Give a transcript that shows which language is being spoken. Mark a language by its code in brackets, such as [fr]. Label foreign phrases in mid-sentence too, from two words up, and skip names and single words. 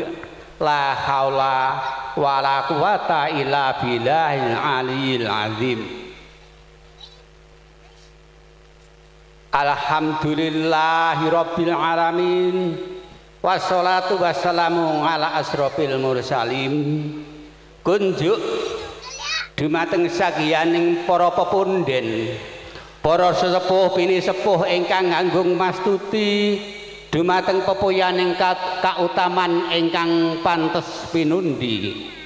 [ar] لا حول ولا قوة إلا بالله العلي العظيم. الحمد لله رب العالمين. والصلاة والسلام على أشرف المرسلين. [jv] Kunjuk dumateng sagiyaning para pepunden, para sesepuh bini sepuh ingkang nganggung mastuti dumateng pepuyaning kautaman ingkang pantes pinundi.